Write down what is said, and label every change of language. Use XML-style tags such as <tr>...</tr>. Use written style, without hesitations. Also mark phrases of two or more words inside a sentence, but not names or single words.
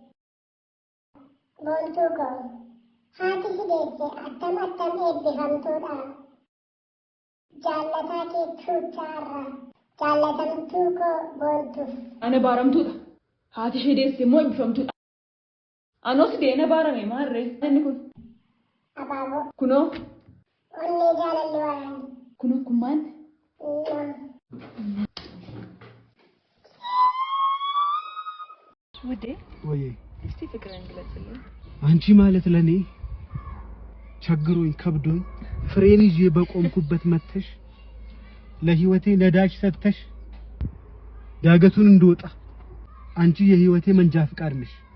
<om>bontu ko hati hidese attam ebbiham toda jallata ke chuchara jallatam tuko bontu ane baramtu hati hidese mo ebbifamtu anos dena barame marre enku ababo kuno onne jalalwa kuno kuman ወዴ</om> <am>ወይ እስቲ ፍቅርን ግለጽልኝ አንቺ ማለት ለኔ ቸግሮኝ ከብዶኝ ፍሬን ይዤ በቆምኩበት መተሽ ለህይወቴ ነዳጅ ሰጥተሽ ዳገቱን እንደወጣ አንቺ የህይወቴ መንጃ ፍቃድ ነሽ</am>